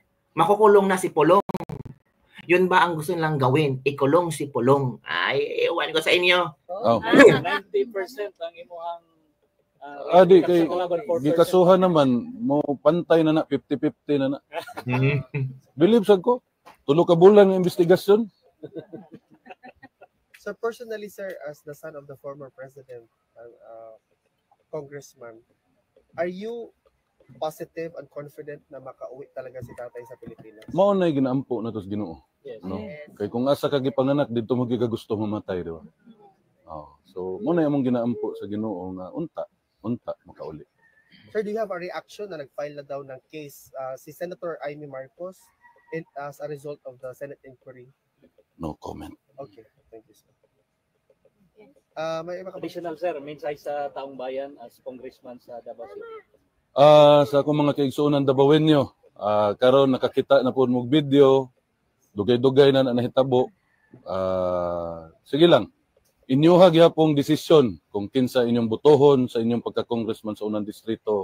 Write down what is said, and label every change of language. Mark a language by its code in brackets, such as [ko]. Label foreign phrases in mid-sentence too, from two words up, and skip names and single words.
[tl] Makukulong na si Pulong. Yun ba ang gusto nilang gawin? Ikulong si Pulong. Ay, ewan ko sa inyo. [ceb] 90% ang imuhang di kay gikasuhan naman mo pantay na 50-50 na. Believe sad ko. Tulo ka bulan ng investigasyon. [en] So personally, sir, as the son of the former president, congressman, are you positive and confident [tl] na makauwi talaga si tatay sa Pilipinas? [ceb] Mao na ginaampo na to sa Ginoo. [en] Yes. No? [ceb] Kay kung asa ka gipanganak dito mo gigagusto mamatay, di ba? So mo na imong ginaampo sa Ginoo nga unta makauli. [en] Sir, do you have a reaction [tl] na nag-file na daw ng [en] case si Senator Amy Marcos as a result of the Senate inquiry? No comment. Okay, thank you, sir. May additional, sir, [tl] mensahe sa taong bayan [en] as congressman sa Davao City. [ceb] Sa akong mga kaigsuonan Davaoenyo, karon nakakita na po mo video, dugay-dugay na nahitabo. Sige lang. Inyuha gyapong desisyon kung kinsa inyong butohon sa inyong pagka-congressman sa unang distrito.